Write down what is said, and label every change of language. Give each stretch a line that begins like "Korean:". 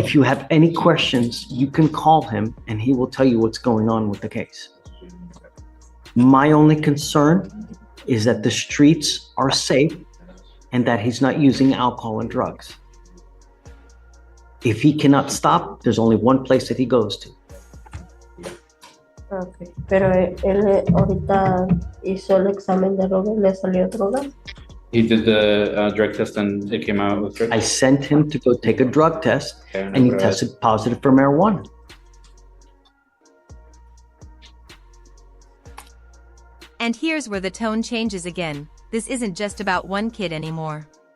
English: If you have any questions, you can call him and he will tell you what's going on with the case. My only concern is that the streets are safe and that he's not using alcohol and drugs. If he cannot stop, there's only one place that he goes to. Okay.
Spanish: Pero él ahorita hizo el examen de droga y le salió droga.
English: He did the drug test and it came out with drugs. I sent him to go take a drug test and he tested positive for marijuana. And here's where the tone changes again. This isn't just about one kid anymore.